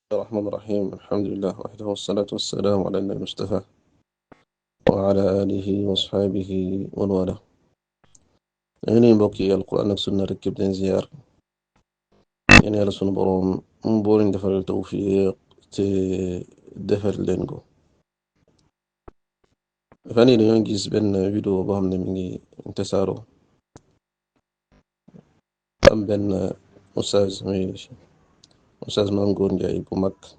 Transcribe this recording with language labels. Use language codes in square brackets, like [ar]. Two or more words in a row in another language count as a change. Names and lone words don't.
[ar] الرحمن الرحيم الحمد لله وحده والصلاة والسلام على النبي المصطفى وعلى آله وصحبه ومن والاه [wo] ñi mbokk yi alquran ak sunna rek képp leen ziyaar yéen yàlla sunu boroom boo leen defal tawfiq te defal leen ko fan yi dañoo gis benn vidéo boo xam ne mi ngi tasaaroo am benn oustaz muy oustaz Mame Goor Ndiaye bu mag